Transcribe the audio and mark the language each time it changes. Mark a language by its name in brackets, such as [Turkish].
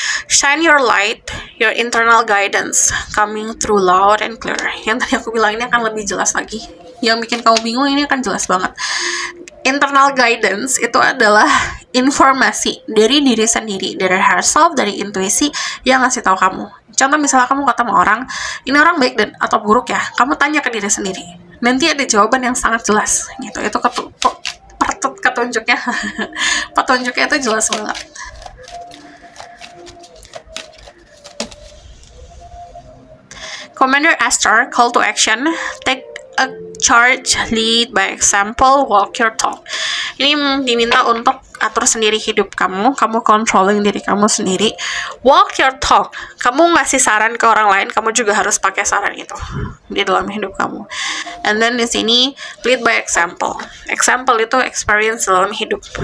[English] Shine your light, your internal guidance coming through loud and clear. [Indonesian] Yang tadi aku bilang ini akan lebih jelas lagi. Yang bikin kamu bingung ini akan jelas banget. Internal guidance itu adalah informasi dari diri sendiri, dari herself, dari intuisi yang ngasih tahu kamu. Contoh misalnya kamu ketemu orang, ini orang baik dan atau buruk ya, kamu tanya ke diri sendiri. Nanti ada jawaban yang sangat jelas gitu. Itu ketunjuknya. Petunjuknya itu jelas banget. [English] Commander Esther, call to action, take a charge, lead by example, walk your talk. [Indonesian] Ini diminta untuk atur sendiri hidup kamu controlling diri kamu sendiri. [English] Walk your talk, [Indonesian] kamu ngasih saran ke orang lain, kamu juga harus pakai saran itu di dalam hidup kamu. [English] And then [Indonesian] di sini [English] lead by example. [Indonesian] Example itu experience dalam hidup.